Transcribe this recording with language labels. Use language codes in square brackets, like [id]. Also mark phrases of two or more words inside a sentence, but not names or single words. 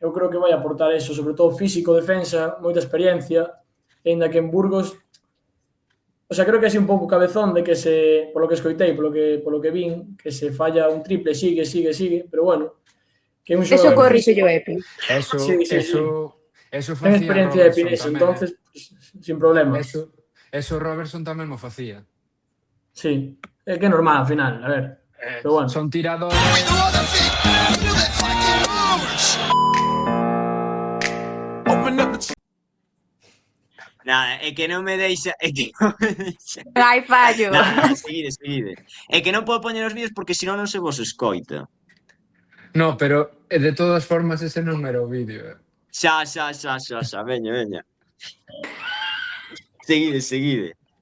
[gl] eu creo que vai aportar eso, sobre todo físico, defensa, moita experiencia, ainda que en Burgos, [es] o sea, [gl] creo que é así un pouco cabezón de que polo que escoitei, polo que vin, que se falla un triple, sigue, pero bueno, que é un Eso xogador corrixe físico. yo, Epi. Eso, Sí. eso Ten facía experiencia de Robertson Pines, tamén, [es] entonces, pues, sin problema. [gl] Eso Robertson tamén mo facía. Sí, é que é normal, ao final, a ver. Pero bueno. Son tiradores... [en] Open up the [gl] Nada, é que non me deixa... É que non me deixa... Hai fallo. Nada, seguide. É que non podo poñer os vídeos porque senón non se vos escoita. No, pero de todas formas ese non era o vídeo. Xa, veña. Seguide.